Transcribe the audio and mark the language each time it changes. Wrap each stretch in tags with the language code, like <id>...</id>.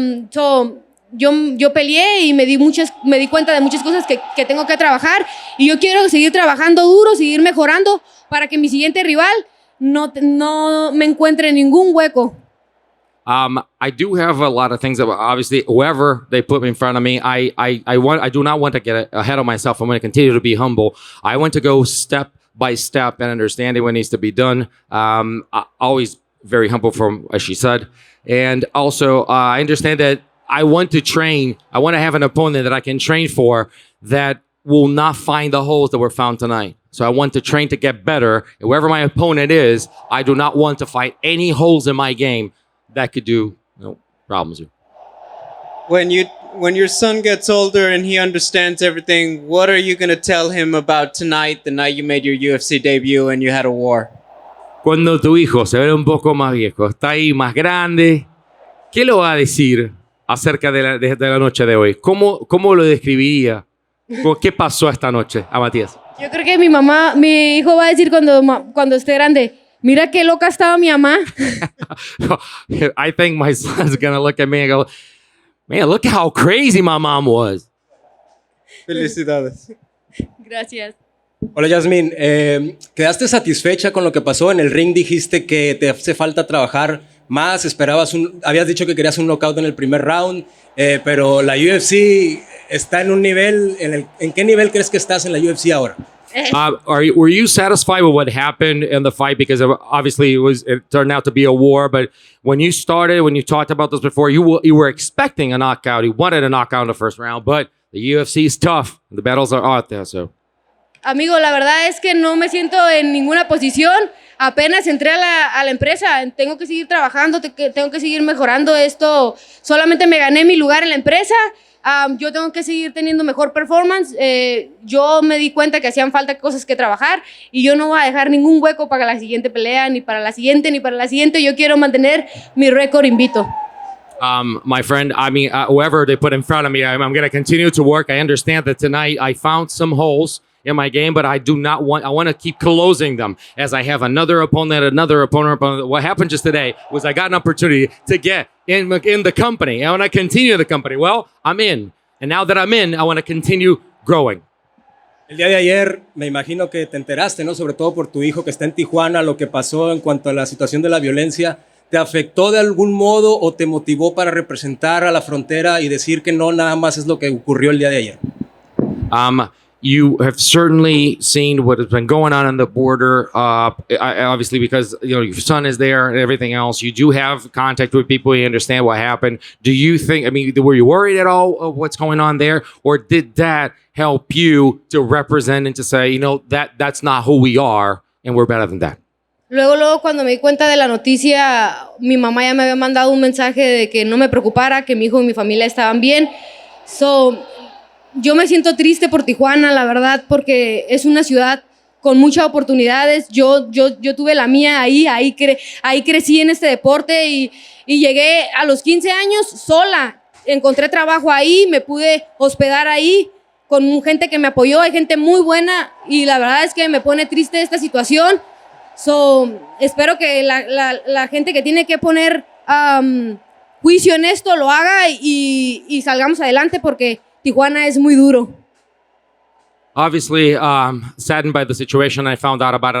<es>Yo peleé y me di cuenta de muchas cosas que tengo que trabajar, y yo quiero seguir trabajando duro, seguir mejorando para que mi siguiente rival no me encuentre en ningún hueco.</es> <en>I do have a lot of things that obviously whoever they put in front of me, I do not want to get ahead of myself. I'm going to continue to be humble. I want to go step by step and understanding what needs to be done. Always very humble from what she said. And also I understand that I want to train. I want to have an opponent that I can train for that will not find the holes that were found tonight. So I want to train to get better. And whoever my opponent is, I do not want to fight any holes in my game that could do problems. When your son gets older and he understands everything, what are you going to tell him about tonight, the night you made your UFC debut and you had a war?</en> <es>Cuando tu hijo se ve un poco más viejo, está ahí más grande, ¿qué le va a decir acerca de la noche de hoy? ¿Cómo lo describiría? ¿Qué pasó esta noche a Matías? Yo creo que mi hijo va a decir cuando esté grande, mira qué loca estaba mi mamá.</es> <en>I think my son's gonna look at me and go, man, look how crazy my mom was.</en> <es>Felicidades. Gracias. Hola Yazmin, ¿quedaste satisfecha con lo que pasó? En el ring dijiste que te hace falta trabajar más, habías dicho que querías un knockout en el primer round, pero la UFC está en un nivel, ¿en qué nivel crees que estás en la UFC ahora?</es> <en>Were you satisfied with what happened in the fight? Because obviously it turned out to be a war, but when you talked about this before, you were expecting a knockout. You wanted a knockout in the first round, but the UFC is tough. The battles are out there, so.</en> <es>Amigo, la verdad es que no me siento en ninguna posición. Apenas entré a la empresa. Tengo que seguir trabajando, tengo que seguir mejorando esto. Solamente me gané mi lugar en la empresa. Yo tengo que seguir teniendo mejor performance. Yo me di cuenta que hacían falta cosas que trabajar y yo no voy a dejar ningún hueco para la siguiente pelea, ni para la siguiente, ni para la siguiente. Yo quiero mantener mi récord invicto.</es> <en>My friend, I mean, whoever they put in front of me, I'm going to continue to work. I understand that tonight I found some holes in my game, but I want to keep closing them as I have another opponent. What happened just today was I got an opportunity to get in the company. I want to continue the company. Well, I'm in. And now that I'm in, I want to continue growing.</en> <es>El día de ayer me imagino que te enteraste, ¿no? Sobre todo por tu hijo que está en Tijuana, lo que pasó en cuanto a la situación de la violencia. ¿Te afectó de algún modo o te motivó para representar a la frontera y decir que no nada más es lo que ocurrió el día de ayer?</es> <en>You have certainly seen what has been going on the border, obviously because your son is there and everything else. You do have contact with people. You understand what happened. Do you think, were you worried at all of what's going on there? Or did that help you to represent and to say, that's not who we are and we're better than that?</en> <es>Luego, cuando me di cuenta de la noticia, mi mamá ya me había mandado un mensaje de que no me preocupara, que mi hijo y mi familia estaban bien. Yo me siento triste por Tijuana, la verdad, porque es una ciudad con muchas oportunidades. Yo tuve la mía ahí crecí en este deporte y llegué a los 15 años sola. encontré trabajo ahí, me pude hospedar ahí con gente que me apoyó, hay gente muy buena y la verdad es que me pone triste esta situación. Espero que la gente que tiene que poner juicio en esto lo haga y salgamos adelante porque Tijuana es muy duro.</es> <en>Obviously, saddened by the situation. I found out about it.</en>